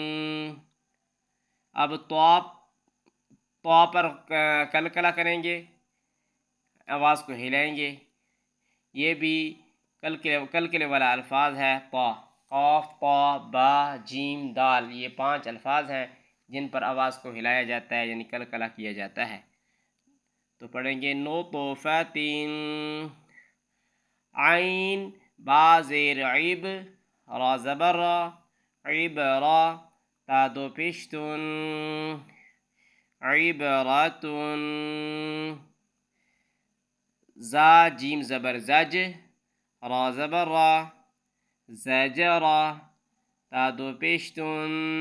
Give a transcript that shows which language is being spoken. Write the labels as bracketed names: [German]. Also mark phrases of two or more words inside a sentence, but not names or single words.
[Urdu] اب طا پر کلکلا کریں گے، آواز کو ہلائیں گے۔ یہ بھی کلکلے والا الفاظ ہے۔ طا، قاف، طا، با، جیم، دال، یہ 5 الفاظ ہیں جن پر آواز کو ہلایا جاتا ہے یعنی کلکلا کیا جاتا ہے۔ تو پڑھیں گے نوطفتین، عین با زیر عیب، را زبر را، عبرا، تا دو پیشتن، عبرتن، زا جیم زبر زج، را زبر را، زجرا، تا دو پیشتن،